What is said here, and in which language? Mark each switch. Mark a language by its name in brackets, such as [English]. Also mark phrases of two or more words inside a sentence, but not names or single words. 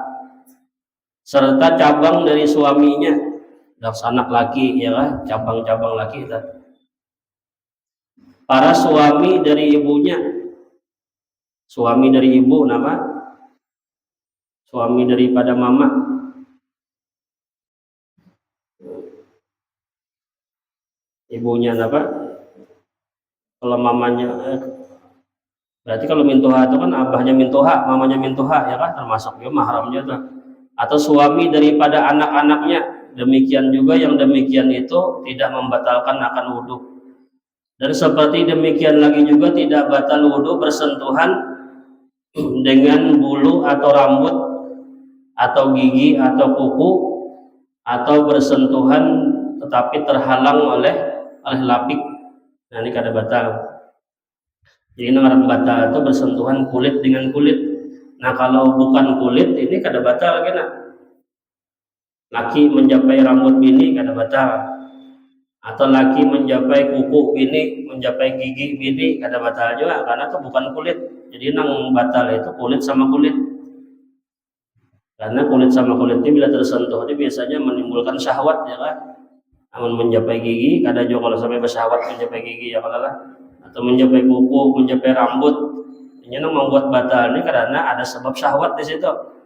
[Indonesian] Serta cabang dari suaminya, anak laki ialah cabang-cabang laki. Para suami dari ibunya. Suami dari ibu nama, suami daripada mama, ibunya apa? Kalau mamanya, berarti kalau mintuha itu kan abahnya mintuha, mamanya mintuha ya kan, termasuk ya mahramnya tuh. Atau suami daripada anak-anaknya, demikian juga yang demikian itu tidak membatalkan akan wudhu. Dan seperti demikian lagi juga tidak batal wudhu bersentuhan dengan bulu atau rambut atau gigi atau kuku, atau bersentuhan tetapi terhalang oleh lapik. [Banjar] Nah ini kada batal. Jadi ngaran batal itu bersentuhan kulit dengan kulit. Nah kalau bukan kulit ini kada batal kena. Laki mencapai rambut bini kada batal. Atau laki mencapai kuku bini, mencapai gigi bini kada batal juga karena itu bukan kulit. Jadi nang batal itu kulit sama kulit. [Indonesian] Karena kulit sama kulit ini bila tersentuh itu biasanya menimbulkan syahwat ya kan. [Banjar] Namun mencapai gigi, kada juga kalau sampai bersyahwat mencapai gigi ya kalau lah. [Indonesian] Atau mencapai kuku, mencapai rambut. Ini nang membuat batal ini karena ada sebab syahwat di situ.